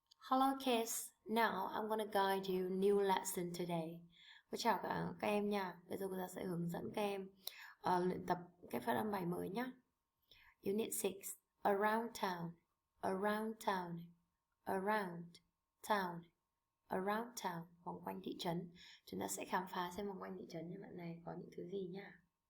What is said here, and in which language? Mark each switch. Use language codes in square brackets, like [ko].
[en] Hello kids, now I'm gonna guide you new lesson today. [vi] Chào các em nha. Bây giờ cô giáo sẽ hướng dẫn các em luyện tập cái phát âm bài mới nhé. [en] Unit 6, around town, around town, around town, around town, [vi] vòng quanh thị trấn. Chúng ta sẽ khám phá xem vòng quanh thị trấn như bạn này có những thứ gì nhá.